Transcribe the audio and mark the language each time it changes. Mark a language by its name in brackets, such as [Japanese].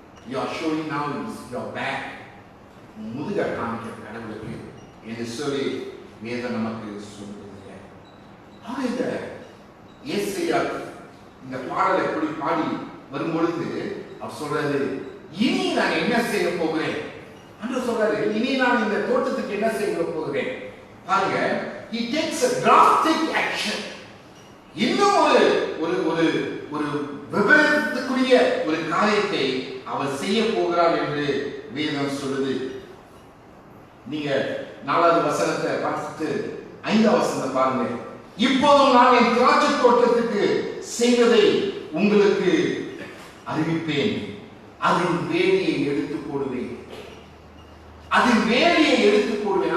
[English] You are showing now your back. [Tamil] முதுகை காண்பிக்க கடவுளுக்கு என்று சொல்லி வேதம் நமக்கு சொல்லுது. இந்த ஏசாயா இந்த பாடலை எப்படி பாடி வரும்பொழுது அவர் சொல்றாரு, இனி நான் என்ன செய்ய போகிறேன் என்று சொல்றாரு. இனி நான் இந்த தோட்டத்துக்கு என்ன செய்ய போகிறேன் பாருங்க. [English] he takes a drastic action. [Tamil] இன்னும் ஒரு ஒரு ஒரு ஒரு விபரீதத்துக்குரிய ஒரு காரியத்தை அவர் செய்ய போகிறார் என்று வேதம் சொல்லுது. நீங்க 4வது வசனத்தை பார்த்துட்டு 5வது வசனத்தை பாருங்க. இப்போதும் நான் என் திராட்சை தோட்டத்துக்கு செய்வதை உங்களுக்கு அறிவிப்பேன், அதன் வேலியை எடுத்து போடுவேன், அதன் வேலியை எடுத்து போடுவேன்.